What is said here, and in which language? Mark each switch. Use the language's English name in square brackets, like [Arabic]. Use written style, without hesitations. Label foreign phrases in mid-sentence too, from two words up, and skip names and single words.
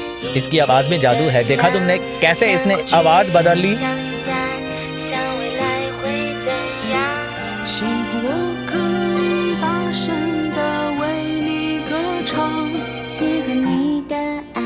[Hindi] इसकी आवाज में जादू है। देखा तुमने कैसे इसने आवाज बदल ली? [Chinese] 幸福我可以大声地为你歌唱，喜欢你的爱